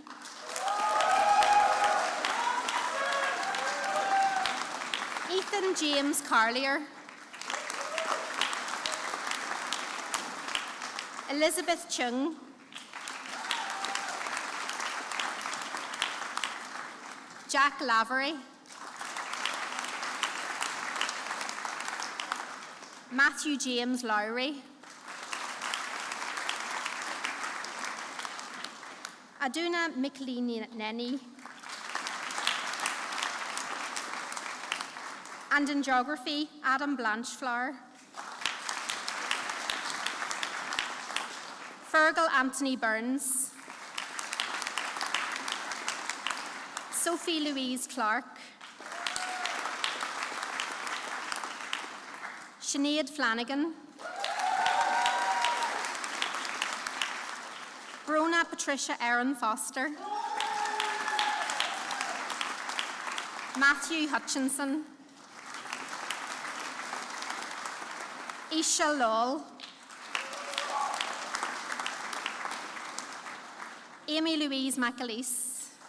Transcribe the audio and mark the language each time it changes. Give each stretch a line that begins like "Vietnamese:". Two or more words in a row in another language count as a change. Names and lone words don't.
English: Ethan James Carlier, Elizabeth Chung, Jack Lavery, Matthew James Lowry, Aduna Mickley-Nenny, and in geography, Adam Blanchflower, Fergal Anthony Burns, Sophie Louise Clark, Sinead Flanagan, Brona Patricia Erin Foster, Matthew Hutchinson, Isha Lawal, Amy Louise McAleese,